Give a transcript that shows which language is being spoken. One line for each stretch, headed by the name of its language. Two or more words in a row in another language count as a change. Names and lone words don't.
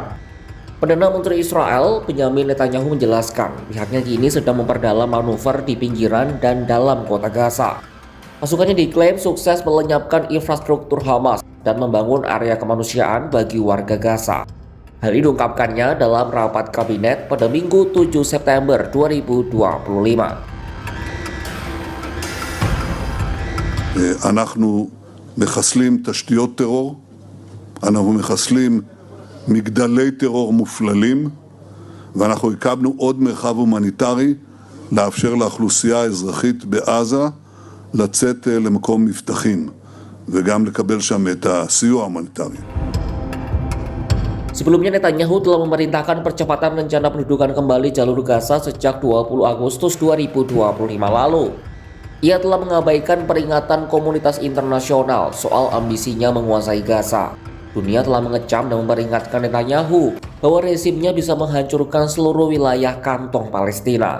Indonesian: Perdana Menteri Israel, Benyamin Netanyahu menjelaskan pihaknya kini sedang memperdalam manuver di pinggiran dan dalam kota Gaza. Pasukannya diklaim sukses melenyapkan infrastruktur Hamas dan membangun area kemanusiaan bagi warga Gaza. Hal ini diungkapkannya dalam rapat kabinet pada Minggu 7 September 2025.
Hebrew: אנחנו מחסלים תשתיות טרור, אנחנו מחסלים מגדלי טרור מופללים, ואנחנו הקמנו עוד מרחב הומניטרי לאפשר לאוכלוסייה האזרחית בעזה לצאת למקום מבטחים וגם לקבל שם את הסיוע ההומניטרי.
Indonesian: Sebelumnya Netanyahu telah memerintahkan percepatan rencana pendudukan kembali jalur Gaza sejak 20 Agustus 2025 lalu. Ia telah mengabaikan peringatan komunitas internasional soal ambisinya menguasai Gaza. Dunia telah mengecam dan memperingatkan Netanyahu bahwa rezimnya bisa menghancurkan seluruh wilayah kantong Palestina.